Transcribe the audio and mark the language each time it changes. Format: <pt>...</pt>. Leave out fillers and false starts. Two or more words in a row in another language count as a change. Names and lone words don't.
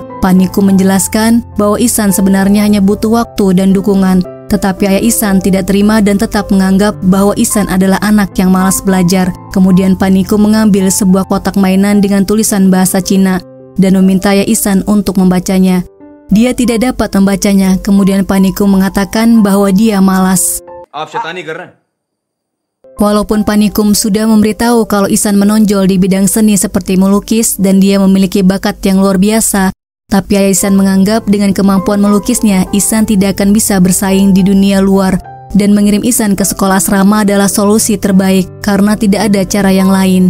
<id>Panikum menjelaskan bahwa Ihsan sebenarnya hanya butuh waktu dan dukungan, tetapi ayah Ihsan tidak terima dan tetap menganggap bahwa Ihsan adalah anak yang malas belajar. Kemudian Panikum mengambil sebuah kotak mainan dengan tulisan bahasa Cina dan meminta ayah Ihsan untuk membacanya. Dia tidak dapat membacanya, kemudian Panikum mengatakan bahwa dia malas.</id> <hi>आप शैतानी कर रहे हैं?</hi> <id>Walaupun Panikum sudah memberitahu kalau Ihsan menonjol di bidang seni seperti melukis dan dia memiliki bakat yang luar biasa, tapi ayah Ihsan menganggap dengan kemampuan melukisnya, Ihsan tidak akan bisa bersaing di dunia luar dan mengirim Ihsan ke sekolah asrama adalah solusi terbaik karena tidak ada cara yang lain.</id>